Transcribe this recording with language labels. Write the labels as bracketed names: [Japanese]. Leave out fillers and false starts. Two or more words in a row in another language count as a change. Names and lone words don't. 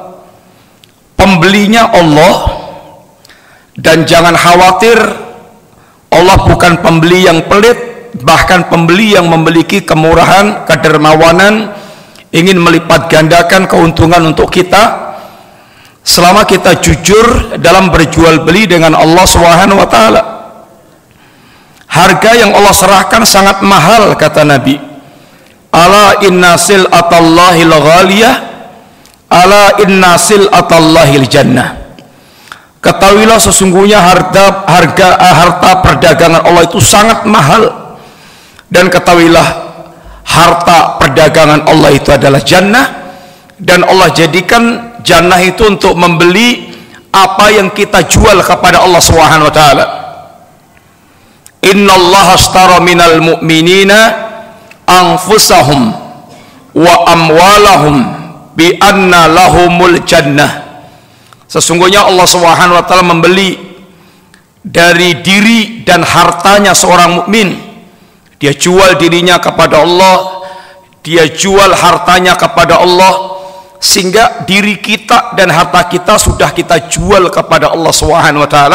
[Indonesian] Pembelinya Allah, dan jangan khawatir, Allah bukan pembeli yang pelit, bahkan pembeli yang memiliki kemurahan, kedermawanan, ingin melipat gandakan keuntungan untuk kita selama kita jujur dalam berjual beli dengan Allah [Arabic] سبحانه وتعالى. [Indonesian] Harga yang Allah serahkan sangat mahal, kata Nabi. [Arabic] ألا إن سلعة الله غالية، ألا إن سلعة الله الجنة. [Indonesian] Ketahuilah sesungguhnya harta perdagangan Allah itu sangat mahal, dan ketahuilah harta perdagangan Allah itu adalah jannah, dan Allah jadikan jannah itu untuk membeli apa yang kita jual kepada Allah [Arabic] سبحانه وتعالى. إن الله اشترى من المؤمنين أنفسهم وأموالهم بأن لهم الجنة. [Indonesian] Sesungguhnya Allah [Arabic] سبحانه وتعالى [Indonesian] membeli dari diri dan hartanya seorang mukmin. Dia jual dirinya kepada Allah, dia jual hartanya kepada Allah, sehingga diri kita dan harta kita sudah kita jual kepada Allah [Arabic] سبحانه وتعالى.